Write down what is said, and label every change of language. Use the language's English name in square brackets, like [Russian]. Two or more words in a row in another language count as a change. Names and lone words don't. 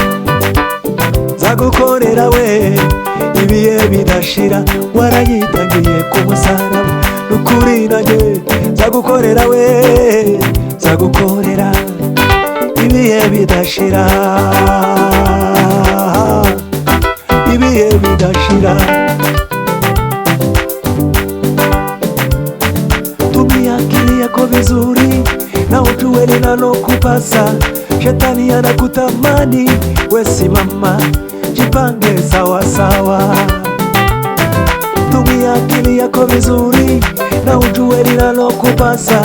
[Kinyarwanda] Nzagukorera we ibihe bidashira. Waranyitangiye ku musaraba, n'ukuri nanjye nzagukorera we, nzagukorera ibihe bidashira, ibihe bidashira. [Swahili] Tumia akili yako vizuri na ujue linalokupasa. Shetani anakutamani, we simama, jipange sawa sawa. Tumia akili yako vizuri na ujue linalokupasa.